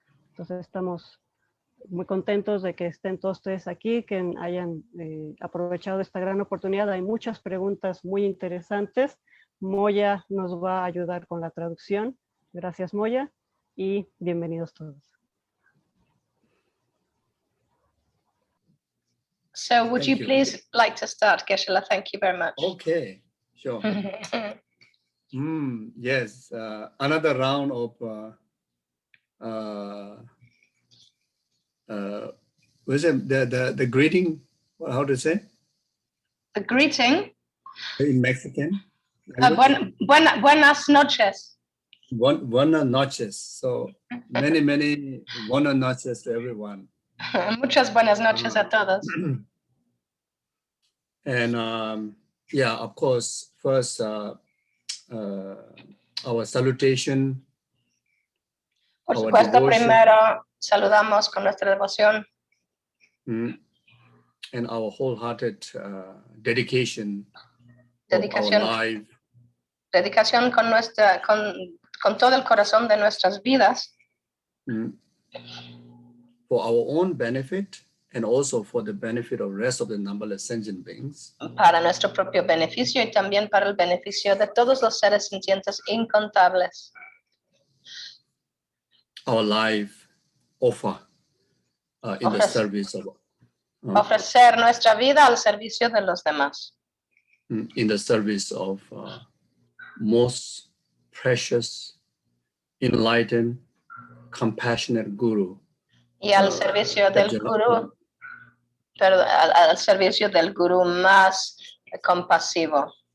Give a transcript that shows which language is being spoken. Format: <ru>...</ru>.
<es>Entonces estamos muy contentos de que estén todos ustedes aquí, que hayan aprovechado esta gran oportunidad. Hay muchas preguntas muy interesantes. Moya nos va a ayudar con la traducción. Gracias, Moya, y bienvenidos todos.</es> <en>So would you please like to start, Gueshe Lama? Thank you very much. Okay, sure. Yes, another round of what is it? The greeting? How to say? The greeting. In Mexican.</en> <es>Buenas noches. Buenas noches.</es> <en>So many</en> <es>buenas noches</es> <en>to everyone.</en> <es>Muchas buenas noches a todos.</es> <en>And yeah, of course, first our salutation.</en> <es>Por supuesto, primero saludamos con nuestra devoción.</es> <en>And our wholehearted dedication of our life.</en> <es>Dedicación con todo el corazón de nuestras vidas.</es> <en>For our own benefit and also for the benefit of the rest of the numberless sentient beings.</en> <es>Para nuestro propio beneficio y también para el beneficio de todos los seres sintientes incontables.</es> <en>Our life offer in the service of</en> <es>ofrecer nuestra vida al servicio de los demás.</es> <en>In the service of most precious, enlightened, compassionate Guru.</en> <es>Y al servicio del gurú, pero al servicio del gurú más compasivo.</es>